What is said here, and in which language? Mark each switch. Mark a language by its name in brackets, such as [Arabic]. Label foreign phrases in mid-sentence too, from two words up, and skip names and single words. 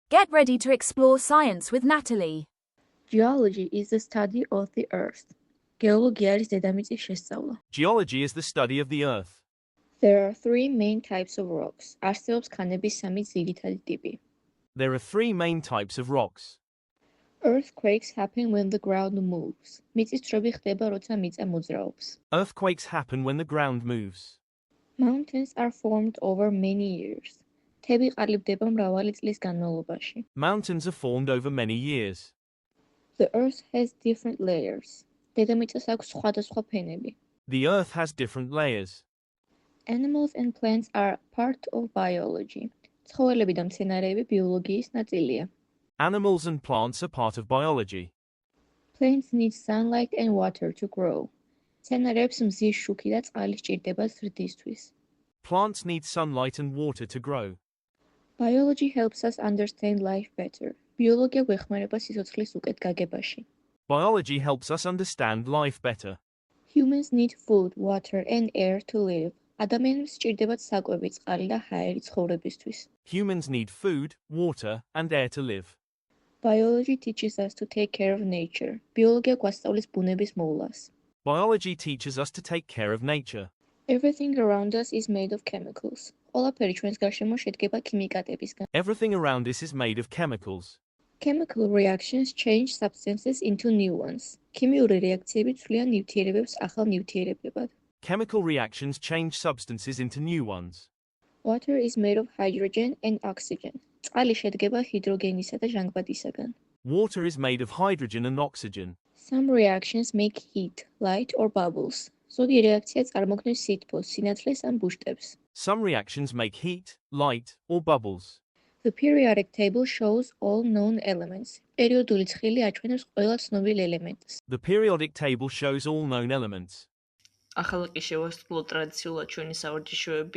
[English] Get ready to explore science with Natalie. Geology is the study of the earth. [Georgian] გეოლოგია არის დედამიწის შესწავლა. [English] Geology is the study of the earth. There are three main types of rocks. [Georgian] არსებობს ქანების სამი ძირითადი ტიპი. [English] There are three main types of rocks. Earthquakes happen when the ground moves. [Georgian] მიწისძვრები ხდება, როცა მიწა მოძრაობს. [English] Earthquakes happen when the ground moves. Mountains are formed over many years. [Georgian] მთები ყალიბდება მრავალი წლის განმავლობაში. [English] Mountains are formed over many years. The earth has different layers. [Georgian] დედამიწას აქვს სხვადასხვა ფენები. [English] The earth has different layers. Animals and plants are part of biology. [Georgian] ცხოველები და მცენარეები ბიოლოგიის ნაწილია. [English] Animals and plants are part of biology. Plants need sunlight and water to grow. [Georgian] მცენარეებს მზის შუქი და წყალი სჭირდება ზრდისთვის. [English] Plants need sunlight and water to grow. Biology helps us understand life better. [Georgian] ბიოლოგია გვეხმარება სიცოცხლის უკეთ გაგებაში. [English] Biology helps us understand life better. Humans need food, water and air to live. [Georgian] ადამიანებს სჭირდებათ საკვები, წყალი და ჰაერი ცხოვრებისთვის. [English] Humans need food, water, and air to live. Biology teaches us to take care of nature. [Georgian] ბიოლოგია გვასწავლის ბუნების მოვლას. [English] Biology teaches us to take care of nature. Everything around us is made of chemicals. [Georgian] ყველაფერი ჩვენს გარშემო შედგება ქიმიკატებისგან. [English] Everything around us is made of chemicals. Chemical reactions change substances into new ones. [Georgian] ქიმიური რეაქციები ცვლიან ნივთიერებებს ახალ ნივთიერებებად. [English] Chemical reactions change substances into new ones. Water is made of hydrogen and oxygen. [Georgian] წყალი შედგება ჰიდროგენისა და ჟანგბადისაგან. [English] Water is made of hydrogen and oxygen. Some reactions make heat, light or bubbles. [Georgian] ზოგი რეაქცია წარმოქმნის სითბოს, სინათლეს ან ბუშტებს. [English] Some reactions make heat, light, or bubbles. The periodic table shows all known elements. [Georgian] პერიოდული ცხილი აჩვენებს ყველა ცნობილ ელემენტს. [English] The periodic table shows all known elements. [Georgian] ახლა კი შევასრულოთ ტრადიციულად ჩვენი სავარჯიშოები.